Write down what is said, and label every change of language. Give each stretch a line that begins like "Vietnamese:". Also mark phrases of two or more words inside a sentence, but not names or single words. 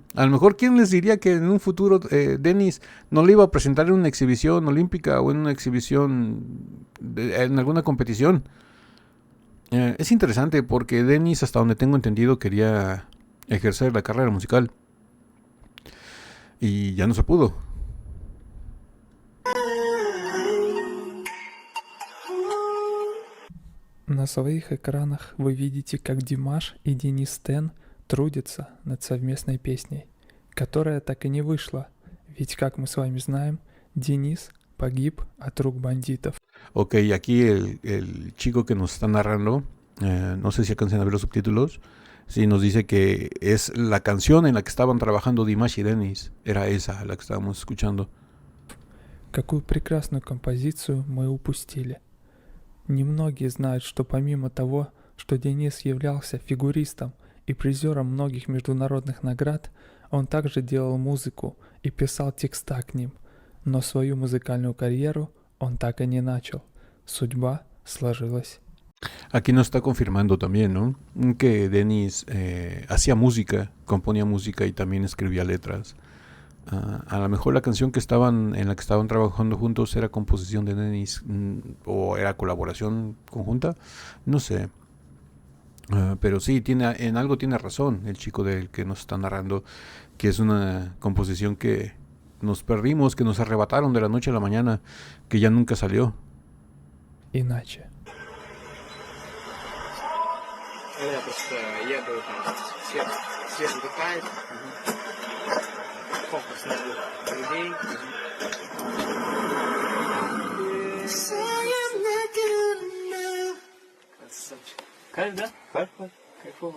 Spanish: A lo mejor, ¿quién les diría que en un futuro Denis no le iba a presentar en una exhibición olímpica o en una exhibición en alguna competición? Es interesante porque Denis, hasta donde tengo entendido, quería ejercer la carrera musical y ya no se pudo.
Russian: На своих экранах вы видите, как Димаш и Денис Тен трудятся над совместной песней, которая так и не вышла, ведь, как мы с вами знаем, Денис погиб от рук бандитов.
Spanish: Ok, aquí el chico que nos está narrando, no sé si alcanzan a ver los subtítulos, sí nos dice que es la canción en la que estaban trabajando Dimash y Denis, era esa la que estábamos escuchando.
Russian: Какую прекрасную композицию мы упустили. Немногие знают, что помимо того, что Денис являлся фигуристом и призером многих международных наград, он также делал mузыку и писал текста к ним, но свою музыкальную карьеру он так и не начал. Судьба сложилась.
Spanish: Aquí nos está confirmando también, ¿no? Que Denis hacía música, componía música y también escribía letras. A lo mejor la canción en la que estaban trabajando juntos era composición de Denis o era colaboración conjunta, no sé. Pero sí, en algo tiene razón el chico del que nos está narrando, que es una composición que nos perdimos, que nos arrebataron de la noche a la mañana, que ya nunca salió.
Russian: Иначе. Я просто еду, там, свет вдыхает, фокус на людей. Кайф, да? Кайф. Кайфово.